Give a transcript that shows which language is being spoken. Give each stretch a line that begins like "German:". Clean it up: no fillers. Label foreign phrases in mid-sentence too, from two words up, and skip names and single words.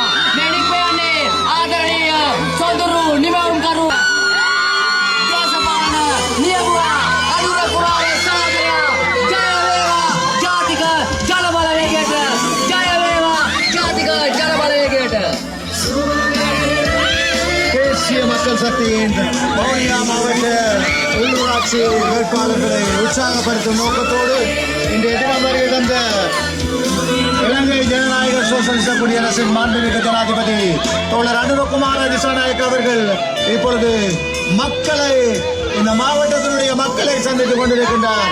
Sinhala: මේ නික්මයන්නේ ආදරණීය සොඳුරු නිමවුම්කරු දේශපාලන නියමුවා අනුර කුමාර සහෝදරයා ජය වේවා ජාතික ජන බලවේගයට ජය වේවා ජාතික ජන බලවේගයට
Tamil: தேசிய மக்கள் சக்தியின் வவுனியா மாவட்ட உள்ளூராட்சி வேட்பாளர்களை உற்சாகப்படுத்தும் நோக்கத்தோடு இன்றைய தினம் வருகை தந்த இலங்கை ஜனநாயக சோசலிச குடியரசின் மாண்புமிகு ஜனாதிபதி தோழர் அனுரகுமார திசாநாயக் அவர்கள் இப்பொழுது மக்களை இந்த மாவட்டத்தினுடைய மக்களை சந்தித்துக் கொண்டிருக்கின்றார்.